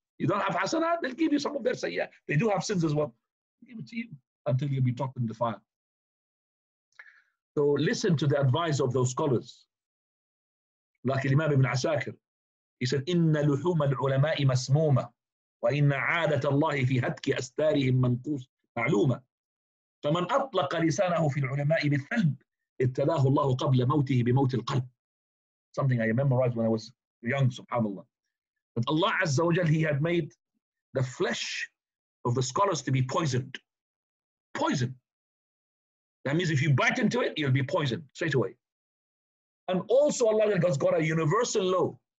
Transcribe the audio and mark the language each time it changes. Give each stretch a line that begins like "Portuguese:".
English: You don't have hasanat, they'll give you some of their sayyah. They do have sins as well. They'll give it to you until you'll be dropped in the fire. So listen to the advice of those scholars. Like Imam Ibn Asakir. He said,
Arabic: إِنَّ لُحُومَ الْعُلَمَاءِ مَسْمُومَةً وإن عادة الله في هتك أستارهم منقوص معلومة فمن أطلق لسانه في العلماء بالثلب ابتلاه الله قبل موته بموت القلب.
English: Something I memorized when I was young, subhanallah. That Allah Azza wa Jal, He had made the flesh of the scholars to be poisoned. Poison. That means if you bite into it, you'll be poisoned straight away. And also Allah has got a universal law.